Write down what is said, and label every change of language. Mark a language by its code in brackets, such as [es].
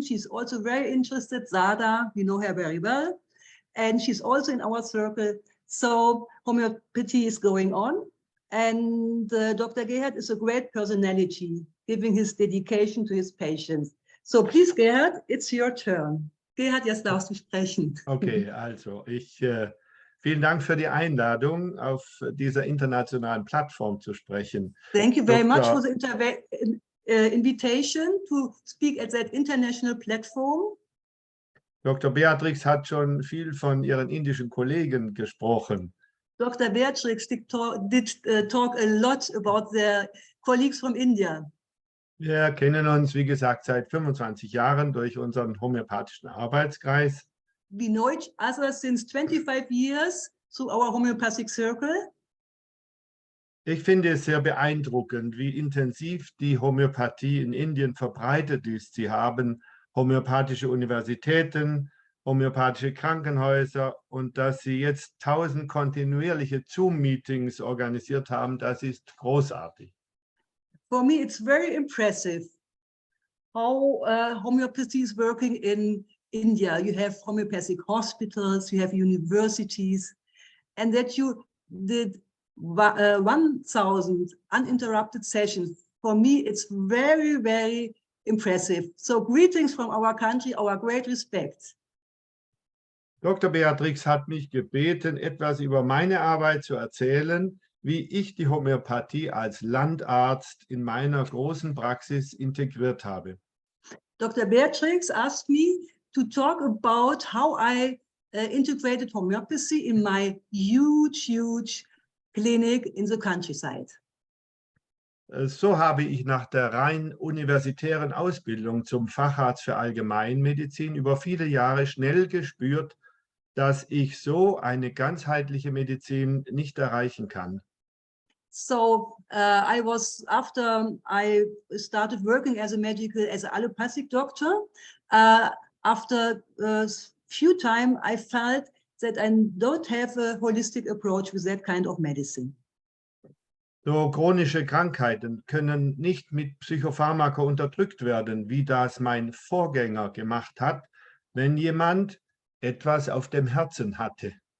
[en] She's also very interested, Sada, we know her very well. And she's also in our circle. So homeopathy is going on. And Dr. Gerhard is a great personality, giving his dedication to his patients. So please, Gerhard, it's your turn. [de] Gerhard, jetzt darfst du sprechen. Okay, also vielen Dank für die Einladung, auf dieser internationalen Plattform zu sprechen. [en] Thank you very much for the invitation to speak at that international platform. [de] Dr. Beatrix hat schon viel von ihren indischen Kollegen gesprochen. [en] Dr. Beatrix did talk a lot about their colleagues from India. [de] Wir kennen uns, wie gesagt, seit 25 Jahren durch unseren homöopathischen Arbeitskreis. [en] We know each other since 25 years through our homeopathic circle. [de] Ich finde es sehr beeindruckend, wie intensiv die Homöopathie in Indien verbreitet ist. Sie haben homöopathische Universitäten, homöopathische Krankenhäuser, und dass Sie jetzt 1000 kontinuierliche Zoom-Meetings organisiert haben, das ist großartig. [en] For me, it's very impressive how homeopathy is working in India. You have homeopathic hospitals, you have universities, and that you did 1,000 uninterrupted sessions. For me, it's very, very impressive. So greetings from our country, our great respect. [de] Dr. Beatrix hat mich gebeten, etwas über meine Arbeit zu erzählen, wie ich die Homöopathie als Landarzt in meiner großen Praxis integriert habe. [en] Dr. Beatrix asked me to talk about how I integrated homeopathy in my huge clinic in the countryside. [de] So habe ich nach der rein universitären Ausbildung zum Facharzt für Allgemeinmedizin über viele Jahre schnell gespürt, dass ich so eine ganzheitliche Medizin nicht erreichen kann. [en] So after I started working as an allopathic doctor, after a few time I felt that I don't have a holistic approach with that kind of medicine. [de] So chronische Krankheiten können nicht mit Psychopharmaka unterdrückt werden, wie das mein Vorgänger gemacht hat. wenn jemand etwas auf dem Herzen hatte.